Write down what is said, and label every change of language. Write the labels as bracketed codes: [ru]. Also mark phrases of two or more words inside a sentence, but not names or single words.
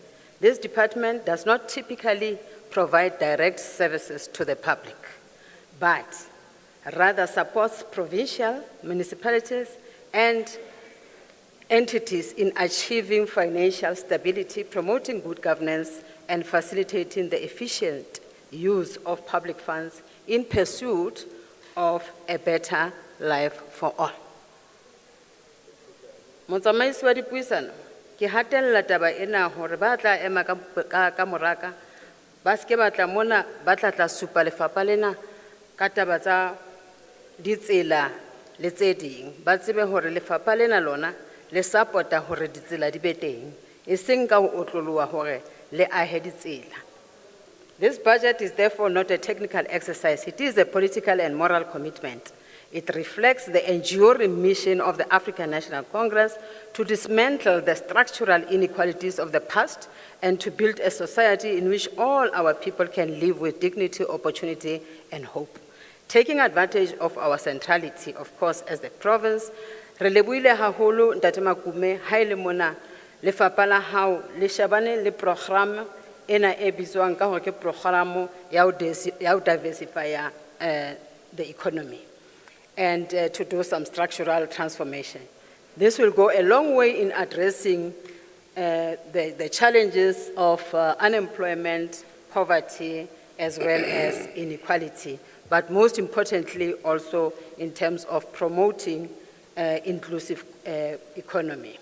[en] This department does not typically provide direct services to the public, but rather supports provincial, municipalities, and entities in achieving financial stability, promoting good governance, and facilitating the efficient use of public funds in pursuit of a better life for all. [st] Motsamaisi wa dipuisano, ke hatella taba ena hore ba tla ema ka moraka, ba ske ba tla mona ba tla supa lefapha lena ka taba tsa ditsela le tse ding, ba tsebe hore lefapha lena lona le support-a hore ditsela di be teng, e seng ka ho otloloha hore le ahe ditsela. [en] This budget is therefore not a technical exercise, it is a political and moral commitment. It reflects the enduring mission of the African National Congress to dismantle the structural inequalities of the past and to build a society in which all our people can live with dignity, opportunity, and hope. Taking advantage of our centrality, of course, as the province, [st] re lebohile haholo Ntate Makume ha ele mona lefapha la hao le shebane le program ena e bitswang ka hore ke program ya ho [en] diversify the economy and to do some structural transformation. This will go a long way in addressing the challenges of unemployment, poverty, as well as inequality, but most importantly also in terms of promoting inclusive economy.